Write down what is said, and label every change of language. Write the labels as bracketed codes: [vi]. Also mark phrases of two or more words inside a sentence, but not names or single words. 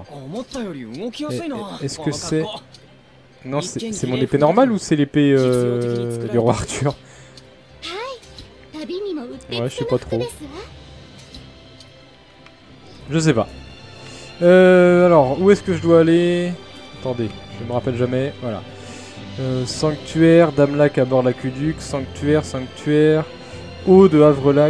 [ja] 思ったより動きやすいな。 [fr] Est-ce que c'est... Non, c'est mon épée normale ou c'est l'épée du roi Arthur? [ja] 旅にもうってつ [fr] Ouais, je [ja] け [fr] sais [ja] の [fr] pas [ja] 服 [fr] trop. [ja] ですわ。 [fr] Je sais pas. Alors, où est-ce que je dois aller? Attendez, je me rappelle jamais. Voilà. Sanctuaire, Damelac à bord l'aqueduc, sanctuaire, sanctuaire. Eau de Havrelac.